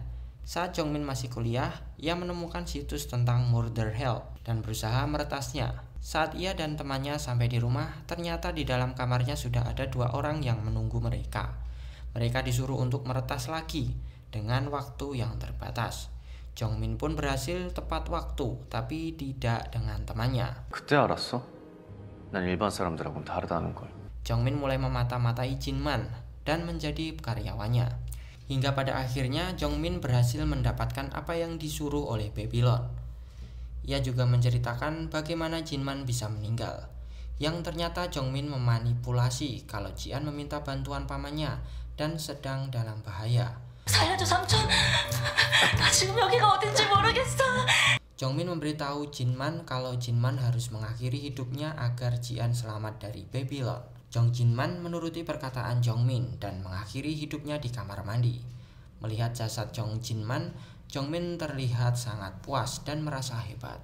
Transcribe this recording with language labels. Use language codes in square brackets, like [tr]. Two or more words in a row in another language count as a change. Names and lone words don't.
[id] Saat Jongmin masih kuliah, ia menemukan situs tentang Murder Hell dan berusaha meretasnya. Saat ia dan temannya sampai di rumah, ternyata di dalam kamarnya sudah ada 2 orang yang menunggu mereka. Mereka disuruh untuk meretas lagi dengan waktu yang terbatas. Jongmin pun berhasil tepat waktu, tapi tidak dengan temannya. [ko] 그때 알았어? 난 일반 사람들하고는 다르다는 걸. [id] Jongmin mulai memata-matai Jinman dan menjadi karyawannya. Hingga pada akhirnya Jongmin berhasil mendapatkan apa yang disuruh oleh Babylon. Ia juga menceritakan bagaimana Jinman bisa meninggal. Yang ternyata Jongmin memanipulasi kalau Ji-an meminta bantuan pamannya dan sedang dalam bahaya. [ko] 살려줘 삼촌. 나 지금 여기가 어딘지 모르겠어. [id] Jongmin memberitahu Jinman kalau Jinman harus mengakhiri hidupnya agar Ji-an selamat dari Babylon. Jong Jinman menuruti perkataan Jongmin dan mengakhiri hidupnya di kamar mandi. Melihat jasad Jong Jinman, Jongmin terlihat sangat puas dan merasa hebat.